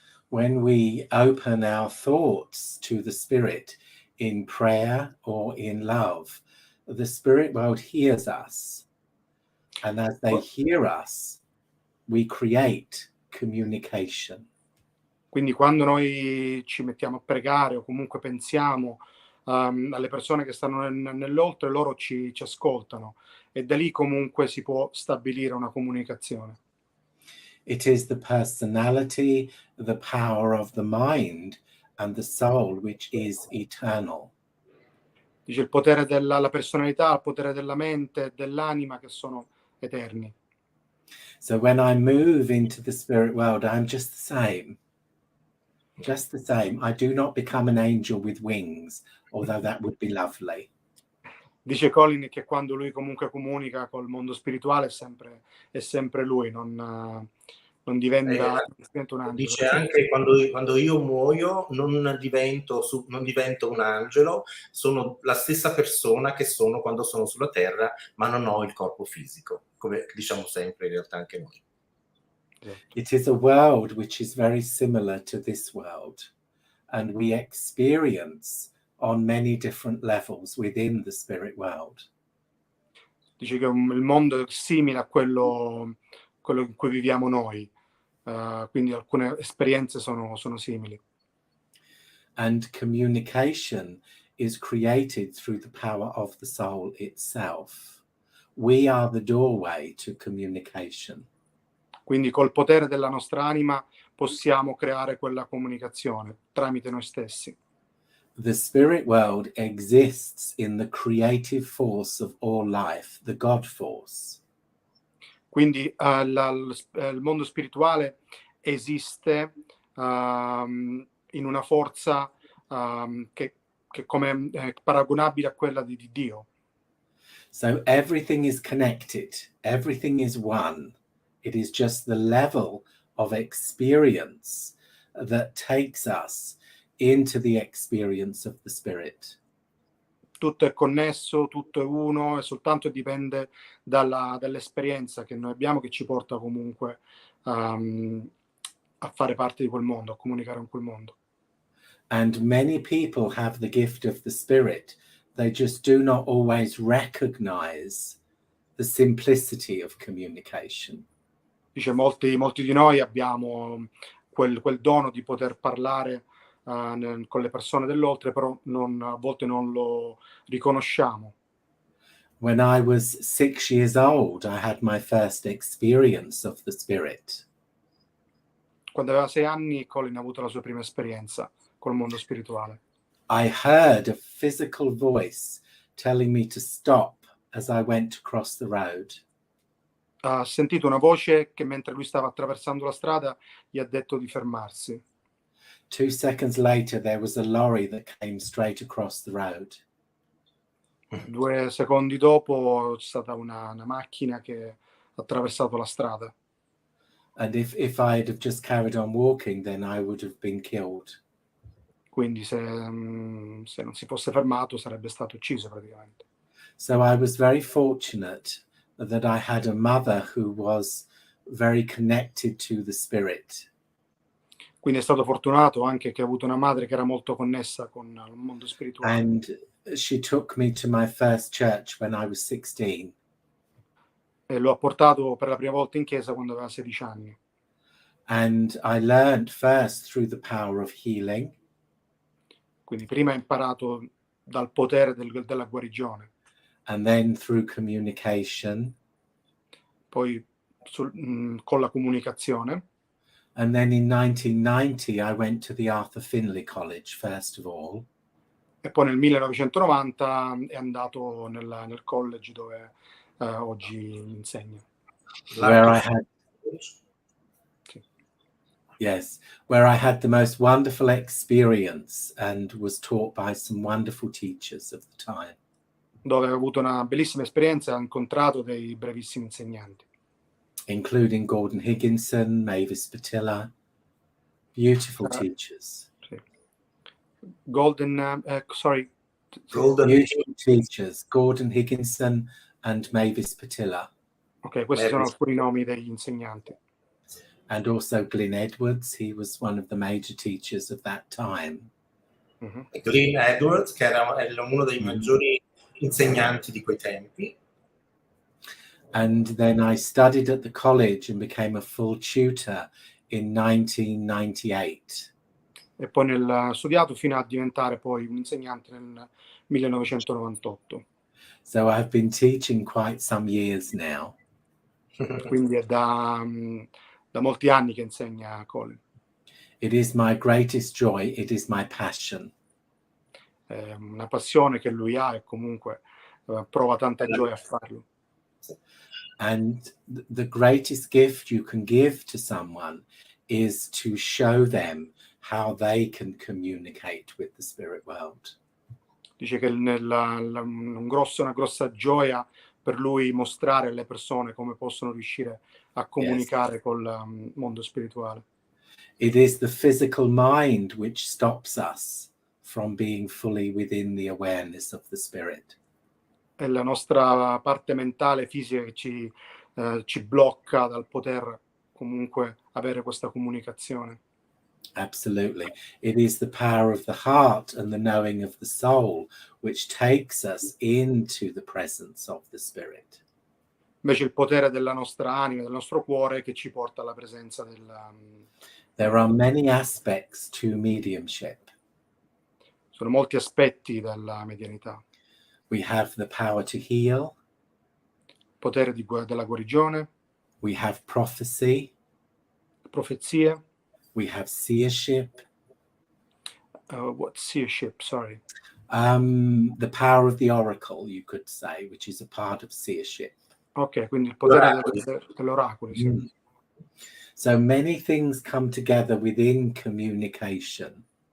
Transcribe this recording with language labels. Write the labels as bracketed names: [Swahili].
[English] When we open our thoughts to the Spirit in prayer or in love, the spirit world hears us. And as they hear us, we create communication. [Italian] Quindi quando noi ci mettiamo a pregare o comunque pensiamo alle persone che stanno nell'oltre, loro ci ascoltano e da lì comunque si può stabilire una comunicazione. [English] It is the personality, the power of the mind and the soul which is eternal. [Italian] Dice il potere la personalità, il potere della mente e dell'anima che sono eterni. [English] So when I move into the spirit world, I'm just the same. Just the same. I do not become an angel with wings, although that would be lovely. [Italian] Dice Colin che quando lui comunque comunica col mondo spirituale è sempre lui, non diventa un angelo. Dice anche quando io muoio non divento un angelo, sono la stessa persona che sono quando sono sulla terra, ma non ho il corpo fisico, come diciamo sempre in realtà anche noi. [English] It is a world which is very similar to this world, and we experience on many different levels within the spirit world. [Italian] Dice che il mondo è simile a quello in cui viviamo noi, quindi alcune esperienze sono simili. [English] And communication is created through the power of the soul itself. We are the doorway to communication. [Italian] Quindi col potere della nostra anima possiamo creare quella comunicazione tramite noi stessi. [English] The spirit world exists in the creative force of all life, the God force. [Italian] Quindi il mondo spirituale esiste in una forza che come è paragonabile a quella di Dio. [English] So everything is connected, everything is one. It is just the level of experience that takes us into the experience of the spirit. [Italian] Tutto è connesso, tutto è uno, e soltanto dipende dall'esperienza che noi abbiamo, che ci porta comunque a fare parte di quel mondo, a comunicare con quel mondo. [English] And many people have the gift of the spirit. They just do not always recognize the simplicity of communication. [Italian] Dice molti di noi abbiamo quel dono di poter parlare con le persone dell'oltre, però a volte non lo riconosciamo. [English] When I was 6 years old, I had my first experience of the spirit. [Italian] Quando aveva 6 anni, Colin ha avuto la sua prima esperienza col mondo spirituale. [English] I heard a physical voice telling me to stop as I went across the road. [Italian] Ha sentito una voce che mentre lui stava attraversando la strada gli ha detto di fermarsi. [English] 2 seconds later, there was a lorry that came straight across the road. [Italian] 2 secondi dopo c'è stata una macchina che ha attraversato la strada. [English] And if I'd have just carried on walking, then I would have been killed. [Italian] Quindi se non si fosse fermato sarebbe stato ucciso praticamente. [English] So I was very fortunate that I had a mother who was very connected to the spirit. [Italian] Quindi è stato fortunato anche che ha avuto una madre che era molto connessa con il mondo spirituale. [English] And she took me to my first church when I was 16. [Italian] E lo ha portato per la prima volta in chiesa quando aveva 16 anni. [English] And I learned first through the power of healing. [Italian] Quindi prima ha imparato dal potere della guarigione. [English] And then through communication. [Italian] Poi con la comunicazione. [English] And then in 1990, I went to the Arthur Findlay College, first of all. [Italian] E poi nel 1990 è andato nel college dove oggi insegna. [English] Where I had, yes, where I had the most wonderful experience and was taught by some wonderful teachers of the time. [Italian] Dove ho avuto una bellissima esperienza e ho incontrato dei brevissimi insegnanti. [English] Including Gordon Higginson, Mavis Patilla, beautiful teachers. [Italian] Sì. Golden [English] beautiful teachers, Gordon Higginson and Mavis Patilla. [Italian] Ok, questi sono alcuni nomi degli insegnanti. [English] And also Glyn Edwards, he was one of the major teachers of that time. Mm-hmm. [Italian] Glyn Edwards, che era uno dei maggiori insegnanti di quei tempi. [English] And then I studied at the college and became a full tutor in 1998. [Italian] E poi ho studiato fino a diventare poi un insegnante nel 1998. [English] So I've been teaching quite some years now. [Italian] Quindi è da molti anni che insegna Colin. [English] It is my greatest joy, it is my passion. [Italian] È una passione che lui ha e comunque prova tanta gioia a farlo. [English] And the greatest gift you can give to someone is to show them how they can communicate with the spirit world. [Italian] Dice che una grossa gioia per lui mostrare alle persone come possono riuscire a comunicare col mondo spirituale. [English] It is the physical mind which stops us from being fully within the awareness of the spirit. [Italian] È la nostra parte mentale, fisica, che ci blocca dal poter comunque avere questa comunicazione. [English] Absolutely. It is the power of the heart and the knowing of the soul which takes us into the presence of the spirit. [Italian] Invece il potere della nostra anima, del nostro cuore, che ci porta alla presenza [English] There are many aspects to mediumship. [Italian] Sono molti aspetti della medianità. [English] We have the power to heal. [Italian] Potere della guarigione, [English] We have prophecy. [Italian] profezie, [English] We have seership. what seership, sorry. The power of the oracle, you could say, which is a part of seership. [Italian] Ok, quindi il potere dell'oracolo, sì. Mm. [English] So many things come together within communication.